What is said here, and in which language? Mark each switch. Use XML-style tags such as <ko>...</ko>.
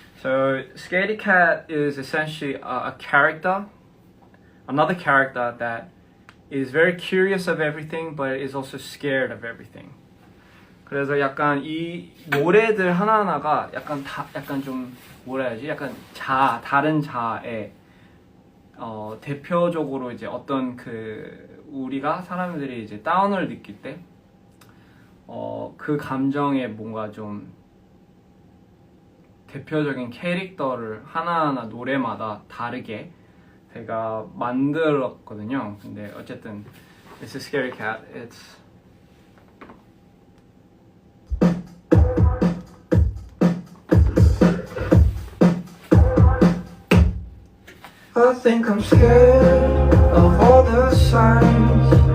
<en>So Scaredy Cat is essentially a character, another character that is very curious of everything, but is also scared of everything.</en> <ko>그래서 약간 이 노래들 하나하나가 약간 좀 뭐라 해야지? 약간 다른 자아의 대표적으로 이제 어떤 우리가 사람들이 이제 다운을 느낄 때 그 감정에 뭔가 좀 대표적인 캐릭터를 하나하나 노래마다 다르게 제가 만들었거든요. 근데 어쨌든</ko> <en>It's a Scaredy Cat. I think I'm scared of all the signs.</en>